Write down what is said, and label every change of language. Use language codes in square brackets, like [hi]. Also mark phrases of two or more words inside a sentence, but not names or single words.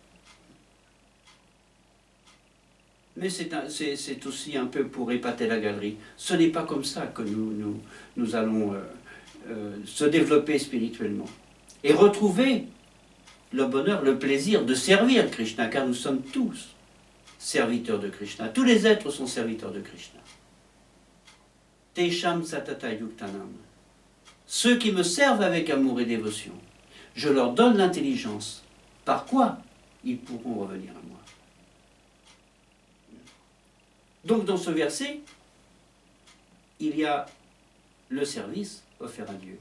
[fr] Mais c'est aussi un peu pour épater la galerie. Ce n'est pas comme ça que nous allons se développer spirituellement. Et retrouver le bonheur, le plaisir de servir Krishna, car nous sommes tous serviteurs de Krishna. Tous les êtres sont serviteurs de Krishna. [sa] तेषां सतत युक्तानां. [fr] Ceux qui me servent avec amour et dévotion, je leur donne l'intelligence. Par quoi ils pourront revenir à moi? Donc dans ce verset, il y a le service offert à Dieu.